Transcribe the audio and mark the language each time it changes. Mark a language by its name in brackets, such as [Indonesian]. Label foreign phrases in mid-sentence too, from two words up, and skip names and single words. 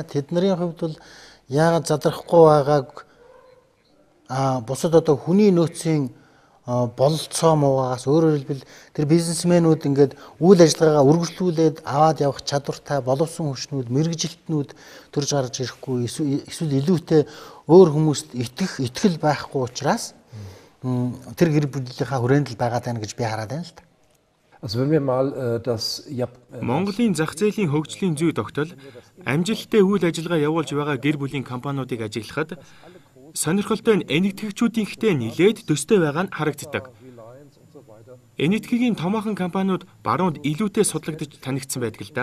[Mongolian] Тэдний хувьд бол яагаад задрахгүй байгааг бусад одоо хүний нөөцийн бололцоо муугаас өөрөөр хэлбэл тэр бизнесмэнүүд ингээд үйл ажиллагаагаа үргэлжлүүлээд аваад явах чадвартай боловсон хүчнүүд, мэрэгжилтнүүд төрж гарч ирэхгүй эсвэл илүүтэй өөр хүмүүст итгэл байхгүй учраас тэр гэр бүлийнхаа хүрээнд л байгаад байна гэж би хараад байна л да. [German] Also wenn wir mal das [Mongolian] Монголын зах зээлийн хөгжлийн зүй тогтол амжилттай үйл ажиллагаа явуулж байгаа гэр бүлийн компаниудыг ажиглахад сонирхолтой нь энэтхэгчүүдийнхтэй нилээд төстэй байгаа нь харагддаг. Энэтхэгийн томоохон компаниуд баруунд илүүтэй судлагдж танигдсан байдаг л да.